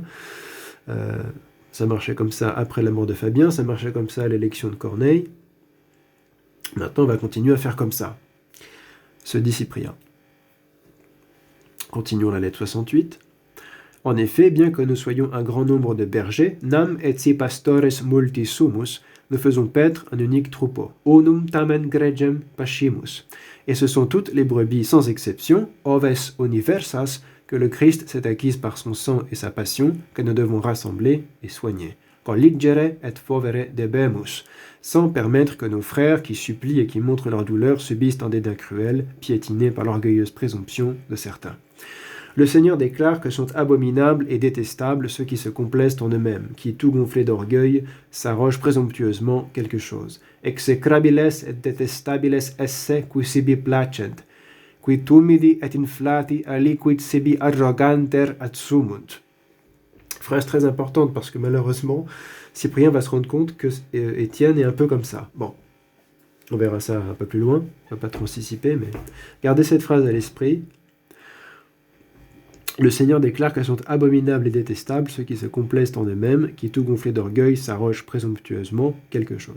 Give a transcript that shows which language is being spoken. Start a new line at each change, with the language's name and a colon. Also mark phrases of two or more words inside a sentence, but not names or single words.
French: Ça marchait comme ça après la mort de Fabien, ça marchait comme ça à l'élection de Corneille. Maintenant, on va continuer à faire comme ça. Se dit Cyprien. Continuons la lettre 68. En effet, bien que nous soyons un grand nombre de bergers,
Latin: nam etsi pastores multi sumus,
French: nous faisons paître un unique troupeau.
Latin: Unum tamen gregem pascimus.
French: Et ce sont toutes les brebis sans exception,
Latin: oves universas,
French: que le Christ s'est acquise par son sang et sa passion, que nous devons rassembler et soigner.
Latin: Colligere et fovere debemus,
French: sans permettre que nos frères qui supplient et qui montrent leur douleur subissent un dédain cruel, piétinés par l'orgueilleuse présomption de certains. Le Seigneur déclare que sont abominables et détestables ceux qui se complaisent en eux-mêmes, qui, tout gonflés d'orgueil, s'arrogent présomptueusement quelque chose.
Latin: Execrabiles et detestabiles esse qui sibi placent, qui tumidi et inflati aliquid sibi arroganter adsumunt.
French: Phrase très importante parce que malheureusement, Cyprien va se rendre compte que Étienne est un peu comme ça. Bon, on verra ça un peu plus loin, on va pas trop anticiper, mais gardez cette phrase à l'esprit. Le Seigneur déclare qu'elles sont abominables et détestables ceux qui se complaisent en eux-mêmes, qui tout gonflés d'orgueil s'arrogent présomptueusement quelque chose.